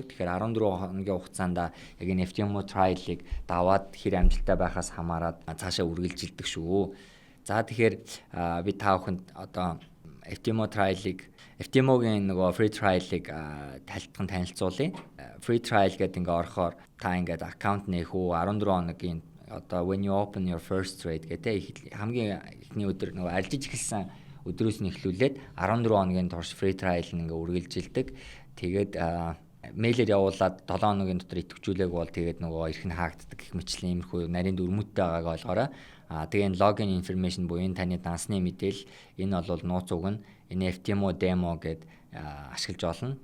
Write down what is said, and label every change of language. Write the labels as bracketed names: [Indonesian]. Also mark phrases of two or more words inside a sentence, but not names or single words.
[Mongolian] Тэгэхээр 14 хоногийн хугацаанд яг энэ FTMO trial-ыг даваад хэр амжилттай байхаас хамаарат цаашаа үргэлжилдэг шүү. За тэгэхээр би та бүхэнд одоо FTMO-гийн нөгөө [English] free trial- [Mongolian] ыг тайлбархан танилцуулъя. [English] Free trial [Mongolian] гэдэг ингээ орохоор та ингээд аккаунт нээх үү 14 хоногийн одоо [English] when you open your first trade [Mongolian] гэдэг хамгийн эхний өдөр нөгөө арилжиж эхэлсэн өдрөөс нь эхлүүлээд 14 хоногийн турш [English] free trial [Mongolian] ингээ үргэлжилдэг. Тэгээд мэйлээр явуулаад 7 хоногийн дотор идэвхжүүлээг бол тэгээд нөгөө ирэх нь хаагддаг гэх мэтлэн иймэрхүү нарийн дүрмүүдтэй байгааг ойлгоорой. Тэгээ энэ [English] login information [Mongolian] буюу энэ таны дансны мэдээлэл энэ бол нууц үг нь энэ FTMO demo гэд ашиглаж болно.